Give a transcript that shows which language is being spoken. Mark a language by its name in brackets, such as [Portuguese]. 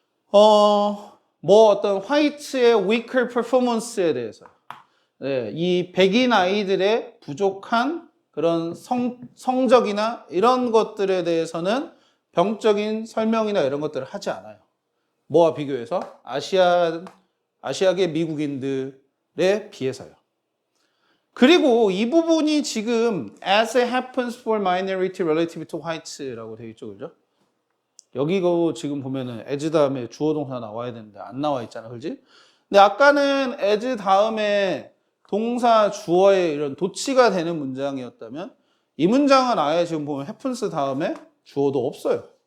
[Korean] 뭐 어떤 화이트의 [English] weaker performance [Korean] 에 대해서 네, 이 백인 아이들의 부족한 그런 성적이나 이런 것들에 대해서는 병적인 설명이나 이런 것들을 하지 않아요. 뭐와 비교해서? 아시아계 미국인들에 비해서요. [English] 그리고 이 부분이 지금 as it happens for minority relative to whites [Korean] 라고 되어 있죠. 그죠? 여기 지금 보면은 as 다음에 주어 동사 나와야 되는데 안 나와 있잖아. 그렇지? 근데 아까는 as 다음에 동사 주어의 이런 도치가 되는 문장이었다면 이 문장은 아예 지금 보면 happens 다음에 주어도 없어요.